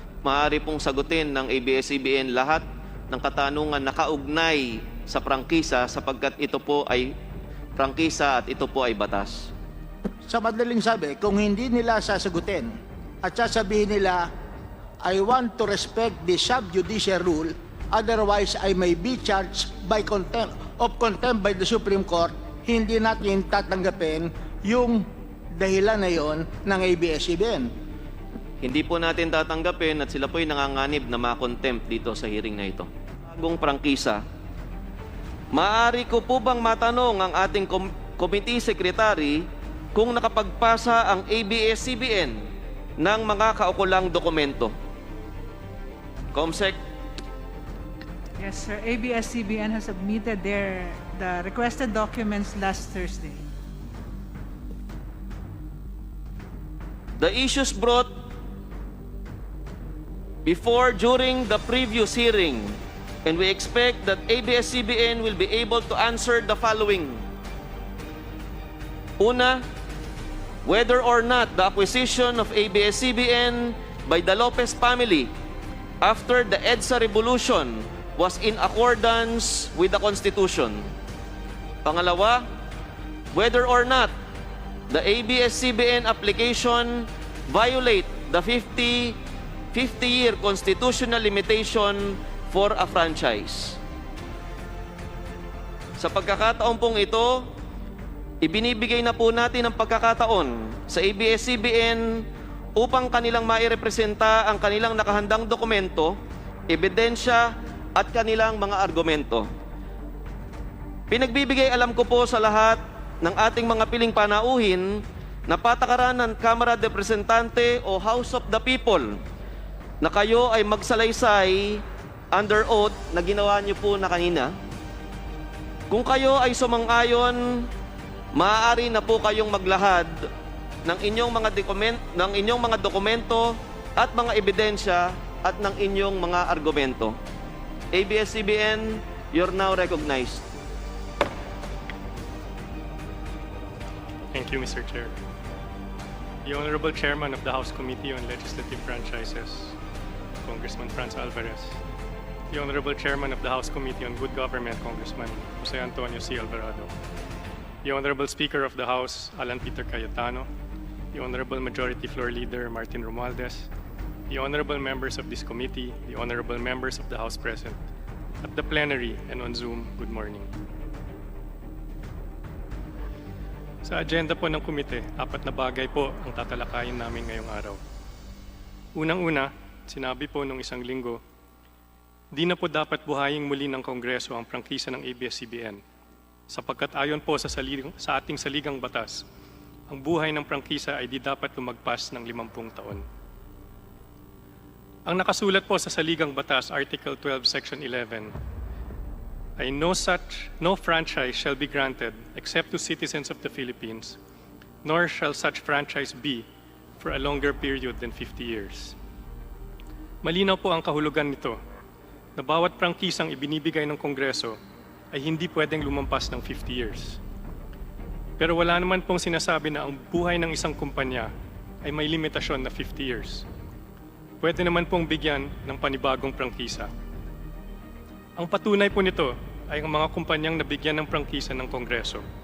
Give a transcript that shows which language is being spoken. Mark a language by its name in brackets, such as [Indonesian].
[Filipino] Maaari pong sagutin ng ABS-CBN lahat ng katanungan na kaugnay sa prangkisa sapagkat ito po ay prangkisa at ito po ay batas. Sa madaling sabi, kung hindi nila sasagutin at sasabihin nila, [English] I want to respect the sub judice rule, otherwise I may be charged by contempt by the Supreme Court, [Filipino] hindi natin tatanggapin yung dahilan na yon ng ABS-CBN. Hindi po natin tatanggapin at sila po ay nanganganib na ma-contempt dito sa hearing na ito. Bagong prangkisa, maaari ko po bang matanong ang ating committee secretary kung nakapagpasa ang ABS-CBN ng mga kaukulang dokumento? [English] Comsec. Yes, sir. ABS-CBN has submitted the requested documents last Thursday. The issues brought before, during the previous hearing, and we expect that ABS-CBN will be able to answer the following. [Filipino] Una, [English] whether or not the acquisition of ABS-CBN by the Lopez family after the EDSA revolution was in accordance with the Constitution. [Filipino] Pangalawa, [English] whether or not the ABS-CBN application violate the 50-year constitutional limitation for a franchise. [Filipino] Sa pagkakataon pong ito, ibinibigay na po natin ang pagkakataon sa ABS-CBN upang kanilang mairepresenta ang kanilang nakahandang dokumento, ebidensya at kanilang mga argumento. Pinagbibigay alam ko po sa lahat ng ating mga piling panauhin na patakaran ng Kamara de Representante o House of the People na kayo ay magsalaysay [English] under oath [Filipino] na ginawa niyo po na kanina. Kung kayo ay sumang-ayon, maaari na po kayong maglahad ng inyong mga dokumento at mga ebidensya at ng inyong mga argumento. [English] ABS-CBN, you're now recognized. Thank you, Mr. Chair. The Honorable Chairman of the House Committee on Legislative Franchises, Congressman Franz Alvarez. The Honorable Chairman of the House Committee on Good Government, Congressman Jose Antonio C. Alvarado. The Honorable Speaker of the House, Alan Peter Cayetano. The Honorable Majority Floor Leader, Martin Romualdez. The Honorable Members of this committee, the Honorable Members of the House present. At the plenary and on Zoom, good morning. [Filipino] Sa agenda po ng komite, 4 na bagay po ang tatalakayin namin ngayong araw. Unang-una, sinabi po nung isang linggo, di na po dapat buhayin muli ng Kongreso ang prangkisa ng ABS-CBN sapagkat ayon po sa ating saligang batas, ang buhay ng prangkisa ay di dapat lumagpas ng 50 taon. Ang nakasulat po sa saligang batas, Article 12, Section 11, ay [English] no franchise shall be granted except to citizens of the Philippines, nor shall such franchise be for a longer period than 50 years. [Filipino] Malinaw po ang kahulugan nito na bawat prangkisang ibinibigay ng Kongreso ay hindi pwedeng lumampas ng 50 years. Pero wala naman pong sinasabi na ang buhay ng isang kumpanya ay may limitasyon na 50 years. Pwede naman pong bigyan ng panibagong prangkisa. Ang patunay po nito ay ang mga kumpanyang nabigyan ng prangkisa ng Kongreso.